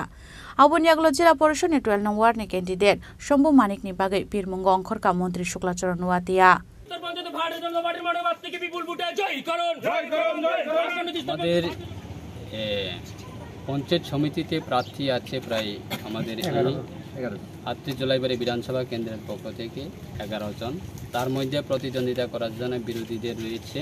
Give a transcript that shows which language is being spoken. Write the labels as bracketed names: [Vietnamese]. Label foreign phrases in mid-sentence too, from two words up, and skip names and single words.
[Kok Borok] Abuniaglo Jila Porishon ni 12 nong ward ni candidate Shombu Manik ni Bagai Pirmungo Angkorka Montri Shuklachora Nuatia. [Bangla] আমাদের পঞ্চায়েত সমিতিতে প্রার্থী আছে প্রায় আমাদের 38 জুলাইবাড়ি বিধানসভা কেন্দ্রের পক্ষ থেকে 11 জন তার মধ্যে প্রতিদ্বন্দ্বিতা করার জন্য বিরোধীদের রয়েছে